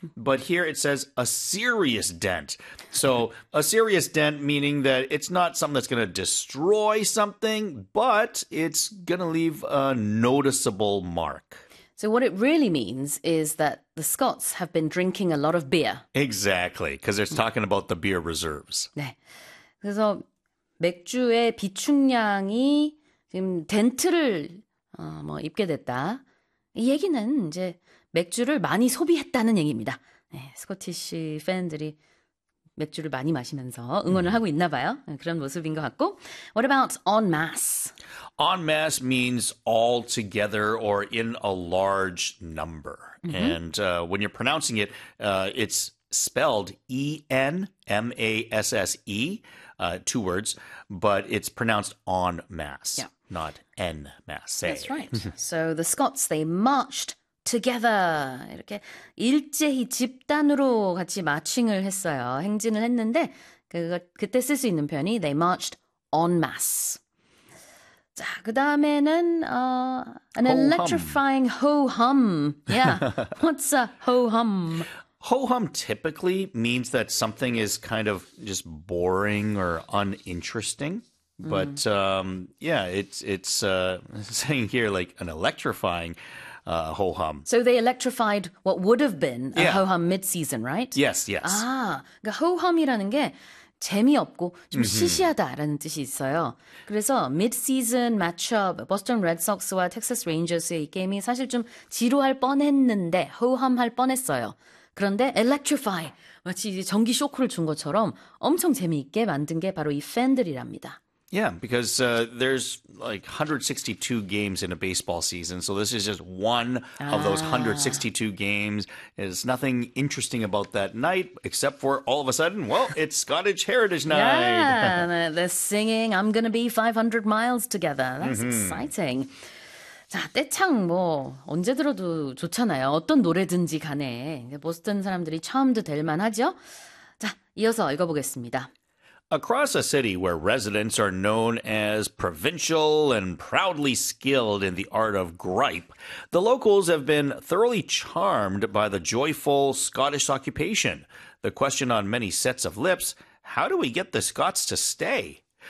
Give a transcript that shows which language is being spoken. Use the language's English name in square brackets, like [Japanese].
[English] But here it says a serious dent. So a serious dent meaning that it's not something that's going to destroy something, but it's going to leave a noticeable mark. So what it really means is that the Scots have been drinking a lot of beer. Exactly, because it's talking about the beer reserves. [Korean] 네. 그래서 맥주의 비축량이 지금 덴트를 입게 됐다. 이 얘기는 이제 맥주를 많이 소비했다는 얘기입니다. 네, 스코티시 팬들이 맥주를 많이 마시면서 응원을 하고 있나 봐요. 그런 모습인 것 같고. [English] What about en masse? En masse means all together or in a large number. And when you're pronouncing it, it's spelled ENMASSE, two words, but it's pronounced en masse, not en That's masse. right. So the Scots, they marched together. [Korean] 이렇게 일제히 집단으로 같이 마칭을 했어요. 행진을 했는데 그때 쓸수 있는 표현이 [English] they marched en masse. [Korean] 자, 그다음에는 an [English] Ho-hum. electrifying ho-hum. Yeah. What's a ho-hum? Ho-hum typically means that something is kind of just boring or uninteresting. But yeah, it's saying here like an electrifying ho-hum. So they electrified what would have been a Yeah. ho-hum mid-season, right? Yes. [Korean] Ho-hum이라는 게 재미없고 좀 시시하다라는 뜻이 있어요. 그래서 mid-season matchup, Boston Red Sox와 Texas Rangers의 이 게임이 사실 좀 지루할 뻔했는데, ho-hum 할 뻔했어요. 그런데 electrify, 마치 이제 전기 쇼크를 준 것처럼 엄청 재미있게 만든 게 바로 이 팬들이랍니다. [English] Yeah, because there's like 162 games in a baseball season, so this is just one of those 162 games. There's nothing interesting about that night, except for all of a sudden, well, it's Scottish Heritage Night. Yeah, they're singing I'm gonna be 500 miles together. That's exciting. [Korean] 자, 떼창 뭐 언제 들어도 좋잖아요. 어떤 노래든지 간에 보스턴 사람들이 charmed 될 만하죠. 자, 이어서 읽어보겠습니다. [English] Across a city where residents are known as provincial and proudly skilled in the art of gripe, the locals have been thoroughly charmed by the joyful Scottish occupation. The question on many sets of lips, how do we get the Scots to stay?